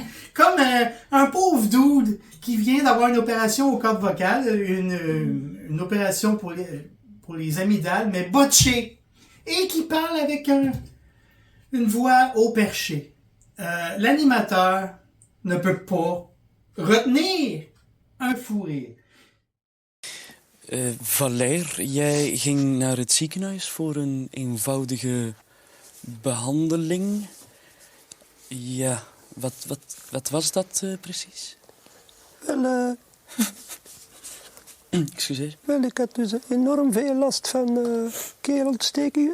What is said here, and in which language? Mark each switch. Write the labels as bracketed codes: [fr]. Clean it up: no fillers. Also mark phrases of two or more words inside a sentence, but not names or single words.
[fr] comme un pauvre dude qui vient d'avoir une opération aux cordes vocales, une opération pour les amygdales, mais botchée, et qui parle avec une voix haut perché. L'animateur ne peut pas retenir un fou rire. Valère, [nl] jij ging naar het ziekenhuis voor een eenvoudige behandeling. Ja, wat was dat precies? Wel, excuseer. Wel, ik had dus enorm veel last van keelontstekingen.